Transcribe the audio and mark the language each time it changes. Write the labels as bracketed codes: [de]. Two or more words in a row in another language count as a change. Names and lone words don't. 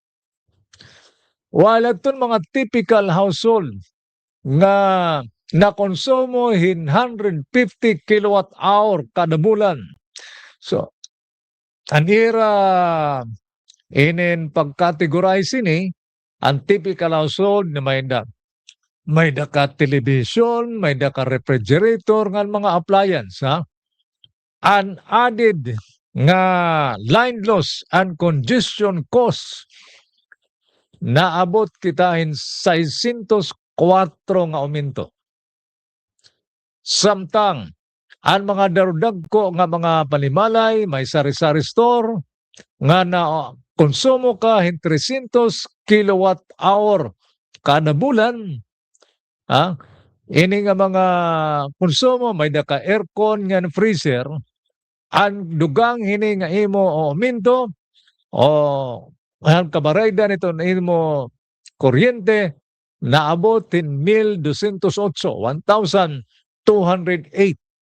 [war] Wala ton mga [en] typical household [war] nga nakonsumo 150 [en] kilowatt hour [war] kada bulan. So, anira inin pagkategorize ini, ang [en] typical household [war] na may ka television, may ka refrigerator, nga mga appliance, An added nga [en] line loss and congestion cost [war] naabot kita 604 nga aumento. Samtang ang mga darudagko nga mga panimalay, may sari-sari store nga na konsumo ka 300 [en] kilowatt hour [war] kada bulan. Ini nga mga konsumo may ka aircon nga freezer, ang dugang hini nga imo aumento ang kabarayda nito na imo kuryente naabot 1,208, 1,208.